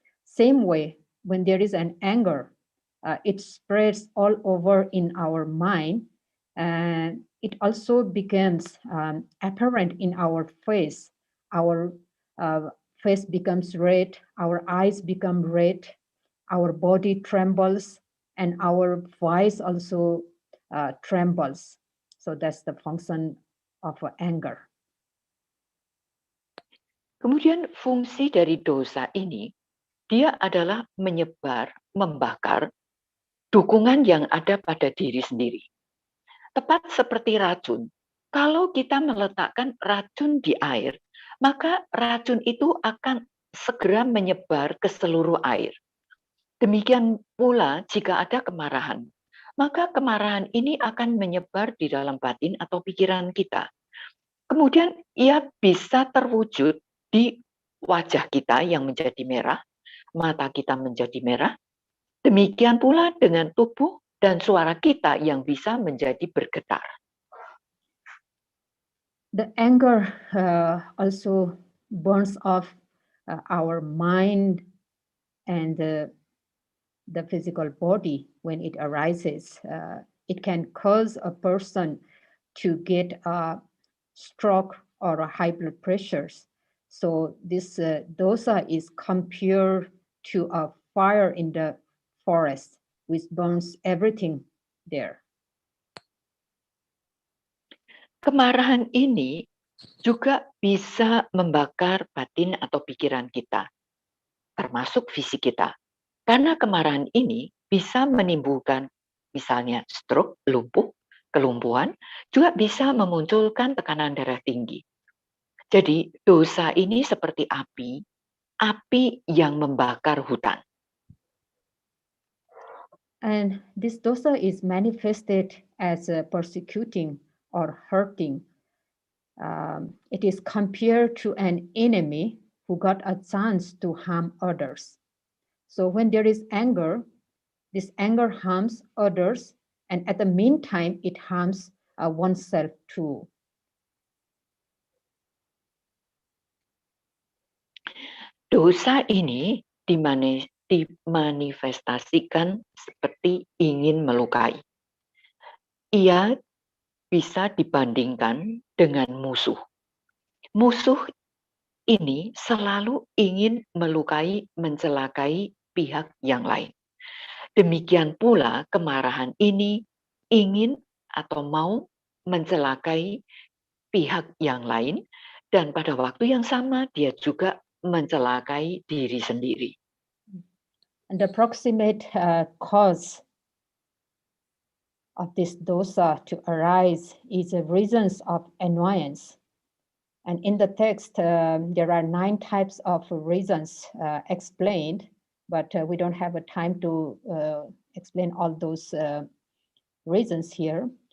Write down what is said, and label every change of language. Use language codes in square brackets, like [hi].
[en] Same way, when there is an anger, it spreads all over in our mind, and it also becomes apparent in our face. Our face becomes red, our eyes become red, our body trembles, and our voice also trembles. So that's the function of anger. [id] Kemudian fungsi dari dosa ini, dia adalah menyebar, membakar dukungan yang ada pada diri sendiri. Tepat seperti racun. Kalau kita meletakkan racun di air, maka racun itu akan segera menyebar ke seluruh air. Demikian pula jika ada kemarahan, maka kemarahan ini akan menyebar di dalam batin atau pikiran kita. Kemudian ia bisa terwujud di wajah kita yang menjadi merah, mata kita menjadi merah, demikian pula dengan tubuh dan suara kita yang bisa menjadi bergetar. [en] The anger also burns off our mind and the physical body when it arises. It can cause a person to get a stroke or a high blood pressures. So this dosa is compared to a fire in the forest, which burns everything there. [id] Kemarahan ini juga bisa membakar batin atau pikiran kita, termasuk fisik kita. Karena kemarahan ini bisa menimbulkan misalnya stroke, lumpuh, kelumpuhan, juga bisa memunculkan tekanan darah tinggi. Jadi dosa ini seperti api yang membakar hutan. [en] And this dosa is manifested as persecuting or hurting. It is compared to an enemy who got a chance to harm others. So when there is anger, this anger harms others, and at the meantime, it harms oneself too. [id] Dosa ini dimanifestasikan seperti ingin melukai. Ia bisa dibandingkan dengan musuh. Musuh ini selalu ingin melukai, mencelakai pihak yang lain. Demikian pula kemarahan ini ingin atau mau mencelakai pihak yang lain, dan pada waktu yang sama dia juga mencelakai diri sendiri. [en] And the proximate cause of this dosa to arise is the reasons of annoyance. And in the text, there are 9 types of reasons explained. but we don't have a time to explain all those reasons here.